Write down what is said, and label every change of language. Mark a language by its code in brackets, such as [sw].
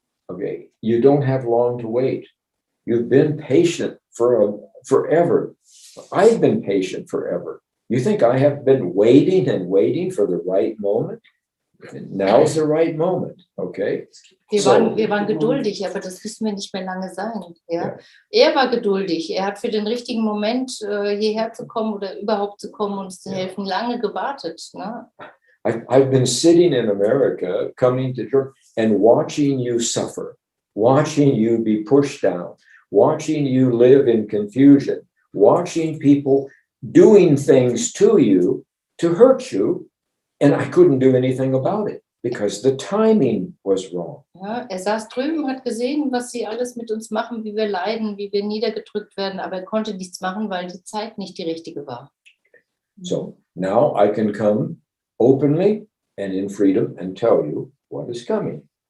[en] Okay, you don't have long to wait. You've been patient forever. I've been patient forever. You think I have been waiting and waiting for the right moment? Now's the right moment, okay? [de] Wir [en] So- [de] waren geduldig, aber das müssen wir nicht mehr lange sein. Ja? Ja. Er war geduldig. Er hat für den richtigen Moment hierher zu kommen oder überhaupt zu kommen, uns zu helfen, lange gewartet. Ne? [en] I've been sitting in America, coming to Germany, and watching you suffer, watching you be pushed down, watching you live in confusion, watching people doing things to you to hurt you, and I couldn't do anything about it because the timing was wrong. [de] Ja, er saß drüben, hat gesehen, was sie alles mit uns machen, wie wir leiden, wie wir niedergedrückt werden, aber er konnte nichts machen, weil die Zeit nicht die richtige war. [en] So now I can come openly and in freedom and tell you what is coming.